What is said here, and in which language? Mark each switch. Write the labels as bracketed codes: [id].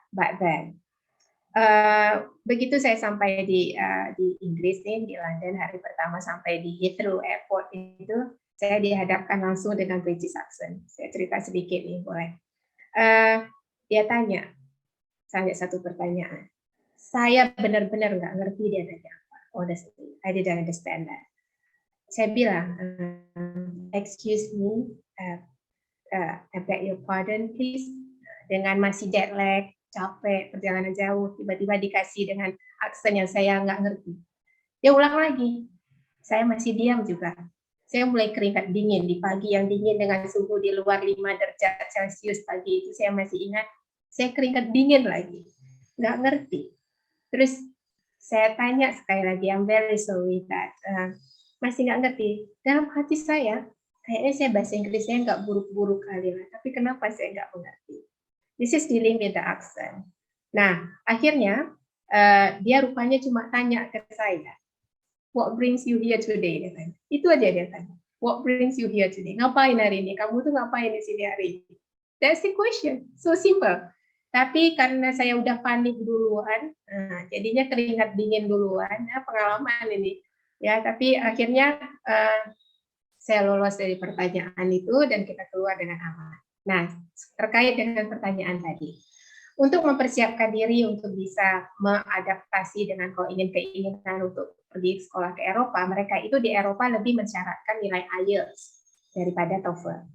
[en] Back then. [id] Begitu saya sampai di Inggris nih, di London, hari pertama sampai di Heathrow Airport itu, saya dihadapkan langsung dengan British accent. Saya cerita sedikit nih, boleh. Dia tanya satu pertanyaan. Saya benar-benar nggak ngerti dia nanya apa. [en] Honestly, I didn't understand that. [id] Saya bilang, [en] excuse me, I beg your pardon, please. [id] Dengan masih jet lag, capek, perjalanan jauh, tiba-tiba dikasih dengan aksen yang saya nggak ngerti. Dia ulang lagi, saya masih diam juga. Saya mulai keringat dingin di pagi yang dingin dengan suhu di luar 5 derajat Celcius pagi itu, saya masih ingat, saya keringat dingin lagi, nggak ngerti. Terus saya tanya sekali lagi, [en] I'm very sorry that [id] masih nggak ngerti. Dalam hati saya, kayaknya saya bahasa Inggris saya nggak buruk-buruk kali lah, tapi kenapa saya nggak mengerti? [en] This is dealing with the accent. [id] Nah, akhirnya dia rupanya cuma tanya ke saya, [en] what brings you here today? [id] Dia tanya. Itu aja dia tanya. [en] What brings you here today? [id] Ngapain hari ini? Kamu tuh ngapain di sini hari ini? [en] That's the question. So simple. [id] Tapi karena saya udah panik duluan, jadinya keringat dingin duluan. Ya, pengalaman ini. Ya, tapi akhirnya saya lolos dari pertanyaan itu dan kita keluar dengan aman. Nah, terkait dengan pertanyaan tadi. Untuk mempersiapkan diri untuk bisa mengadaptasi dengan keinginan untuk pergi sekolah ke Eropa, mereka itu di Eropa lebih mensyaratkan nilai IELTS daripada TOEFL.